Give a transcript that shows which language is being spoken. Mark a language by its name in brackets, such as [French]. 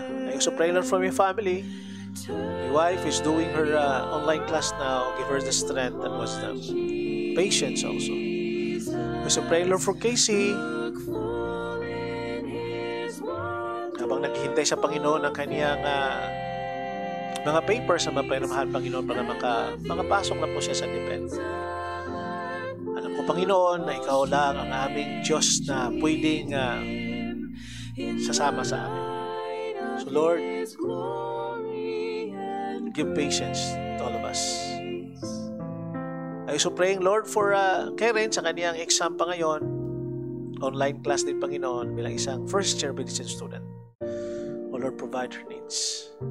[English] I also pray, Lord, for my family. My wife is doing her online class now. Give her the strength and wisdom. Patience also. I also pray, Lord, for Casey. [Filipino] Habang naghihintay sa Panginoon ng kaniyang mga papers na mapayamahal, Panginoon, para makapasok na po siya sa defense. Alam ko, Panginoon, na ikaw lang ang aming Diyos na pwedeng sasama sa amin. [English] So, Lord, give patience to all of us. I also praying, Lord, for Karen [Filipino] sa kaniyang exam pa ngayon. Online class din, Panginoon, bilang isang [English] first-year medicine student. O Lord, provide her needs.